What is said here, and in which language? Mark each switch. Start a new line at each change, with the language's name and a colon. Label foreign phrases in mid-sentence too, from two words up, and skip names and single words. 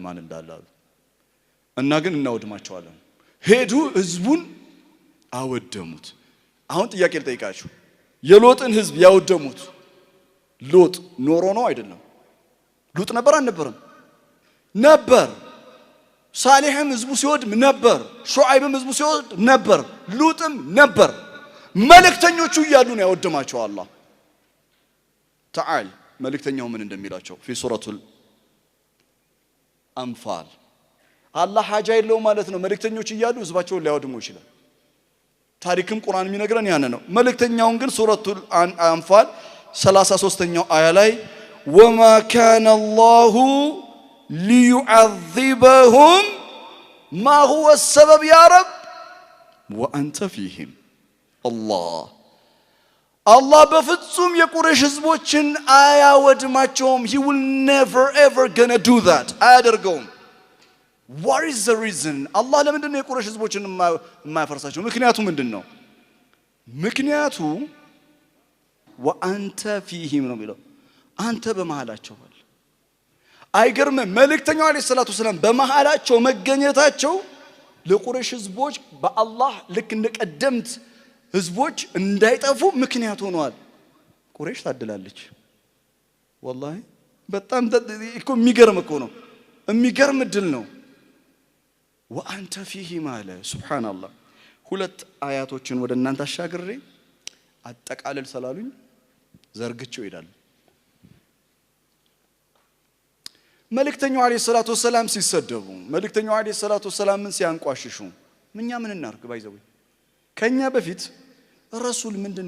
Amharic: ማን እንዳለ አሉ እና ግን እናወድማቸዋለን ሄዱ ህዝቡን አወደሙት አሁን ጥያቄ ልጠይቃችሁ የሎጥን ህዝብ ያወደሙት ሎጥ ኖሮ ነው አይደለም ሎጥ ነበር አልነበረም ነበር ሳሊህም ህዝቡ ሲወድም ነበር ሹዓይብም ህዝቡ ሲወድም ነበር ሉጥም ነበር መልእክተኞቹ እያሉ ነው ያወደማቸው አላህ تعال መልእክተኛው ምን እንደሚላቸው
Arabic: في سورة الأنفال
Amharic: አላህ ሐጃ የለውም ማለት ነው መልእክተኞች እያሉ ህዝባቸውን ሊያወድሙ ይችላል ታሪክም ቁርአን የሚነግረን ያን ነው መልእክተኛውን ግን
Arabic: سورة الأنفال
Amharic: 33ኛው አያ ላይ
Arabic: وما كان الله ليعذبهم ما هو السبب يا رب وأنت فيهم الله
Amharic: በፍጹም የቁረይሽ ህዝቦችን አያወድማቸውም
English: he will never ever gonna do that
Amharic: አያደርገውም
English: what is the reason
Amharic: አላህ ለምንድን ነው የቁረይሽ ህዝቦችን የማያፈርሳቸው ምክንያቱ ምንድነው ምክንያቱ
Arabic: وأنت فيهم
Amharic: ነው የሚለው አንተ በመሃላቸው አለ አይገርምም መልእክተኛው
Arabic: عليه الصلاة
Amharic: ሰላም በመሃላቸው መገኘታቸው ለቁረይሽ ህዝቦች በአላህ ልክ እንደቀደምት ህዝቦች እንዳይጠፉ ምክንያት ሆነዋል ቁረይሽ ታድላለች والله በጣም እኮ የሚገርም እኮ ነው የሚገርም ድል ነው
Arabic: وأنت فيه
Amharic: ማለ ሱብሃንአላህ ሁለት አያቶችን ወደ እናንተ አሻግሬ አጠቃለል ሰላሉኝ ዘርግቸው ይላል መልእክተኛው
Arabic: عليه الصلاة والسلام
Amharic: ሲሰደቡ መልእክተኛው
Arabic: عليه الصلاة والسلام
Amharic: ሲያንቋሽሹ ምንኛ ምን እናርግ ባይዘው ከኛ በፊት ረሱል ምንድን